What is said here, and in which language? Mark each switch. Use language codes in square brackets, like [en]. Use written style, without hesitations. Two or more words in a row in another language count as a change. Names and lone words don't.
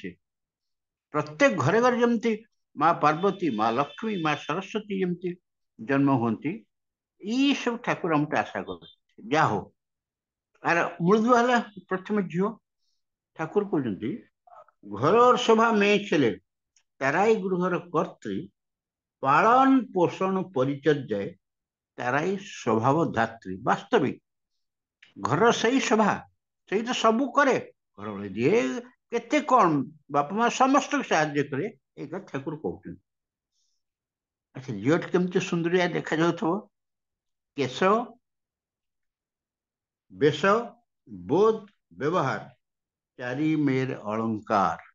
[or] ସେ ପ୍ରତ୍ୟେକ ଘରେ ଘରେ ଯେମିତି ମା ପାର୍ବତୀ, ମା ଲକ୍ଷ୍ମୀ, ମା ସରସ୍ୱତୀ ଯେମିତି ଜନ୍ମ ହୁଅନ୍ତି, ଏଇ ସବୁ ଠାକୁର ଆମଠୁ ଆଶା କରନ୍ତି। ଯାହା ହଉ, ଆର ମୂଳଦୁଆ ହେଲା ପ୍ରଥମେ ଝିଅ। ଠାକୁର କହୁଛନ୍ତି [bn] ঘরর শোভা মেঁ ছেলে, তারাই গৃহর কর্ত্রী, পালন পোষণ পরিচর্যায় তারাই স্বভাব ধাত্রী। [or] ବାସ୍ତବିକ ଘରର ସେଇ ଶୋଭା, ସେଇ ତ ସବୁ କରେ। ଘର ଓଳେଇ ଦିଏ, କେତେ କଣ ବାପା ମା ସମସ୍ତଙ୍କୁ ସାହାଯ୍ୟ କରେ। ଏଇ କଥା ଠାକୁର କହୁଛନ୍ତି। ଆଚ୍ଛା, ଝିଅଟି କେମିତି ସୁନ୍ଦରିଆ ଦେଖାଯାଉଥିବ? କେଶ, ବେଶ, ବୋଧ, ବ୍ୟବହାର ଚାରି ମେର ଅଳଙ୍କାର।